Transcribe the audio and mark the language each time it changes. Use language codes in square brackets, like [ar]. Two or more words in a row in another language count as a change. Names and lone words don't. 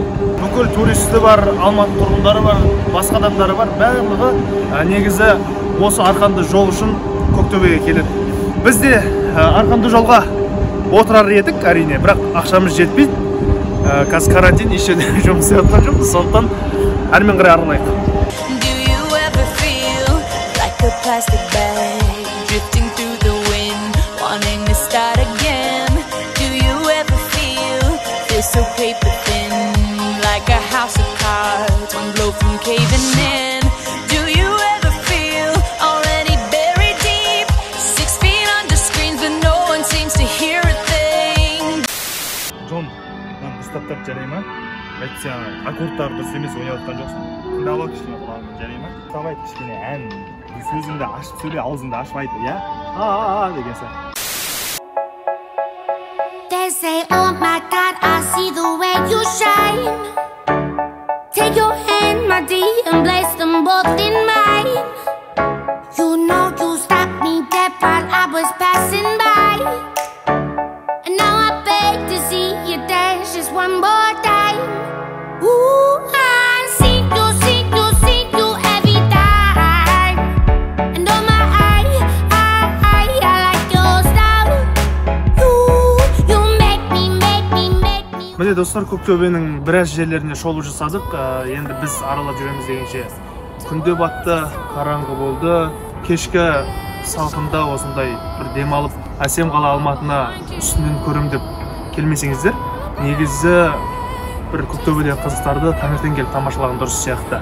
[kk] Бүкіл туристі бар, Алматы тұрғындары бар, басқа адамдары бар, барлығы негізі осы Арқанды жол үшін Көктөбеге келеді. Біз де Арқанды жолға отырар едік, әрине, бірақ ақшамыз жетпейді. Қазір карантин, ешерде жұмыс істеп жатқан жоқпыз, сондықтан әрмен қарай аралайық. [en] Do you ever feel like a plastic bag drifting through the wind, wanting to start again? Do you ever feel so paper thin, like a house of cards, one blow from caving in? Do you ever feel already buried deep, 6 feet under screens, but no one seems to hear a thing? [kk] Джон, мен ұстаптап жарай ма? Әйтсе, аккордтар дұрыс емес ойнап жатқан жоқсың. Тыңдап ал кішкене құлағыңды, жарай ма? Тыңдап айт кішкене ән, сөзіңді ашып сөйле, аузыңды ашып айт, иә? Деген сияқты. [en] They say, oh my God, I see the way you shine. Take your hand, my dear, and place them both in mine. You know you stopped me dead while I was passing by. And now I beg to see you dance just one more time. Ooh, I see you every time. And oh my, I like your style. You make me. [kk] Міне достар, Көктөбенің біраз жерлеріне шолу жасадық. Енді біз аралап жүреміз дегенше күнде батты, қараңғы болды. Кешкі салқында осындай бір демалып, әсем қала Алматыны үстінен көрем деп келмесеңіздер, негізі бір Көктөбедегі қызықтарды таңертең келіп тамашалаған дұрыс сияқты.